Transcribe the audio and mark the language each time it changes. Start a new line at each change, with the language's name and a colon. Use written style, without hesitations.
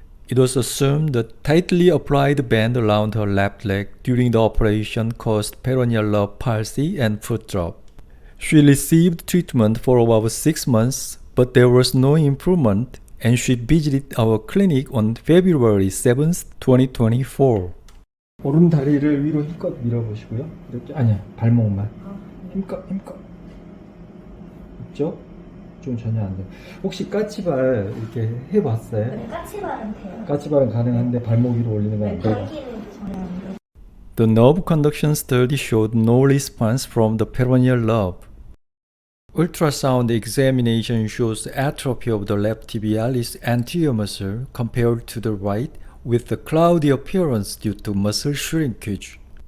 English: It was assumed that tightly applied band around her left leg during the operation caused peroneal nerve palsy and foot drop. She received treatment for about 6 months, but there was no improvement, and she visited our clinic on February 7th, 2024.
Korean: 오른 다리를 위로 힘껏 밀어보시고요. 이렇게 아니야, 발목만 힘껏. 있죠? 좀 전혀 안 돼요. 혹시 까치발 이렇게 해봤어요? 네, 까치발은 돼요. 까치발은 가능한데 발목 위로 올리는 건 안 돼요. 감기는 전혀 안 돼요.
English: The nerve conduction study showed no response from the peroneal nerve. Ultrasound examination shows atrophy of the left tibialis anterior muscle compared to the right, with a cloudy appearance due to muscle shrinkage.